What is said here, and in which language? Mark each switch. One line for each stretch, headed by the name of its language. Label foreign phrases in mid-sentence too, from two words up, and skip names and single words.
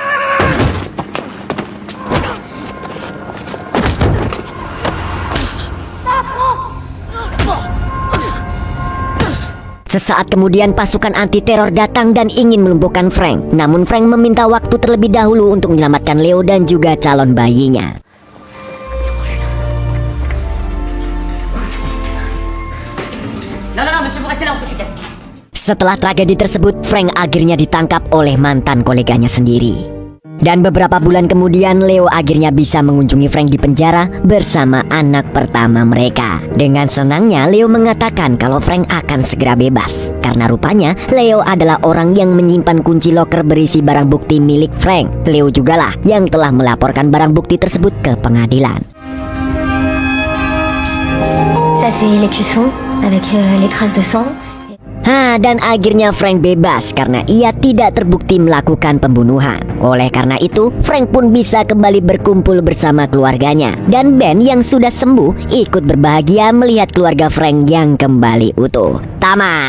Indonesian: Sesaat kemudian pasukan anti-teror datang dan ingin melumpuhkan Frank. Namun Frank meminta waktu terlebih dahulu untuk menyelamatkan Leo dan juga calon bayinya.
French: Non, monsieur, vous restez là, on s'occupe.
Indonesian: Setelah tragedi tersebut, Frank akhirnya ditangkap oleh mantan koleganya sendiri. Dan beberapa bulan kemudian, Leo akhirnya bisa mengunjungi Frank di penjara bersama anak pertama mereka. Dengan senangnya, Leo mengatakan kalau Frank akan segera bebas. Karena rupanya, Leo adalah orang yang menyimpan kunci loker berisi barang bukti milik Frank. Leo jugalah yang telah melaporkan barang bukti tersebut ke pengadilan.
French: Ça c'est l'écusson avec les traces de sang.
Indonesian: Dan akhirnya Frank bebas karena ia tidak terbukti melakukan pembunuhan. Oleh karena itu, Frank pun bisa kembali berkumpul bersama keluarganya. Dan Ben yang sudah sembuh ikut berbahagia melihat keluarga Frank yang kembali utuh.